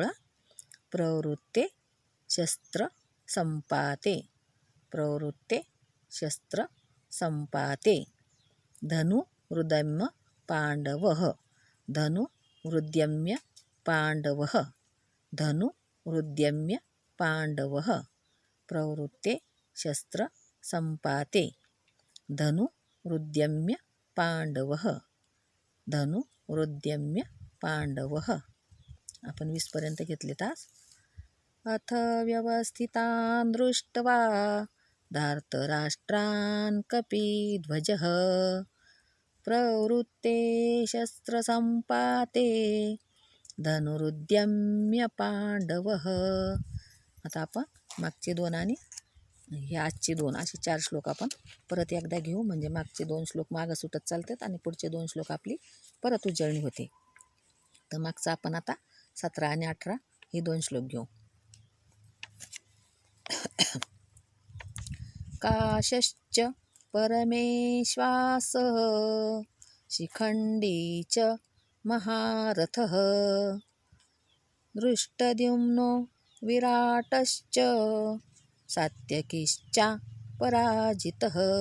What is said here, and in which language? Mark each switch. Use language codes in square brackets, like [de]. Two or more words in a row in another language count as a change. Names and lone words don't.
[sa] प्रवृत्ते शस्त्रसंपाते प्रवृत्ते शस्त्रसंपाते धनुरुद्यम्य पाण्डवः धनुरुद्यम्य पाण्डवः धनुरुद्यम्य पाण्डवः प्रवृत्ते शस्त्रसंपाते धनुरुद्यम्य पाण्डवः धनुरुद्यम्य पाण्डवः. [mr] आपण 20पर्यंत घेतले तास. [sa] अथ व्यवस्थितान् दृष्ट्वा धार्तराष्ट्रान् कपिध्वजः प्रवृत्ते शस्त्रसंपाते धनुरुद्यम्य पाण्डवः. [mr] आता आपण मागचे 2 आणि हे आजचे 2 असे 4 श्लोक आपण परत एकदा घेऊ. म्हणजे मागचे 2 श्लोक मागं सुटत चालतात आणि पुढचे 2 श्लोक आपली परत उजळणी होते. तर मागचा आपण आता 17 आणि 18 हे 2 श्लोक घेऊ. [sa] काशश्च परमेश्वासः शिखण्डी च महारथः दृष्टद्युम्नो विराटश्च सात्यकिश्च पराजितः